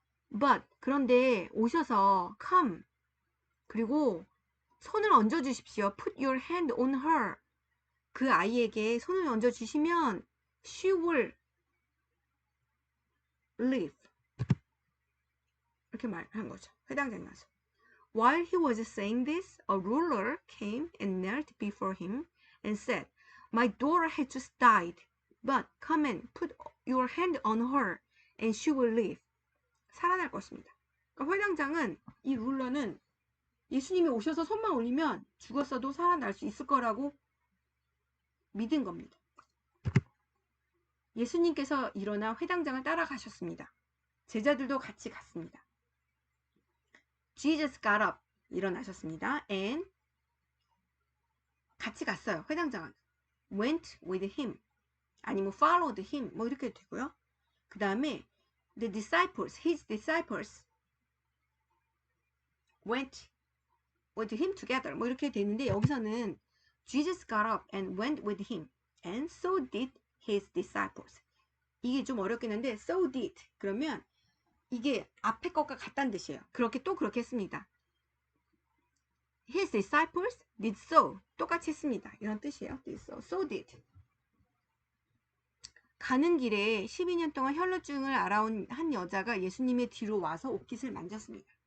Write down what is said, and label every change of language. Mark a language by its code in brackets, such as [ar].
[ko] But 그런데 오셔서 come 그리고 손을 얹어 주십시오. [en] Put your hand on her. [ko] 그 아이에게 손을 얹어 주시면 [en] she will live. [ko] 이렇게 말한 거죠. 회당장에 가서. [en] While he was saying this, a ruler came and knelt before him and said, My daughter had just died, but come and put your hand on her and she will live. [ko] 살아날 것입니다. 그러니까 회당장은 이 룰러는 예수님이 오셔서 손만 올리면 죽었어도 살아날 수 있을 거라고 믿은 겁니다. 예수님께서 일어나 회당장을 따라가셨습니다. 제자들도 같이 갔습니다. [en] Jesus got up. [ko] 일어나셨습니다. And 같이 갔어요. 회당장은. [en] Went with him. [ko] 아니면 [en] followed him. [ko] 뭐 이렇게 되고요. 그 다음에 [en] the disciples, his disciples went with him together. [ko] 뭐 이렇게 되는데 여기서는 [en] Jesus got up and went with him. And so did his disciples. [ko] 이게 좀 어렵긴 한데 [en] so did. [ko] 그러면 이게 앞에 것과 같다는 뜻이에요. 그렇게 또 그렇게 했습니다. [en] His disciples did so. [ko] 똑같이 했습니다. 이런 뜻이에요. [en] did so. So did. [ko] 가는 길에 12년 동안 혈루증을 앓아온 한 여자가 예수님의 뒤로 와서 옷깃을 만졌습니다.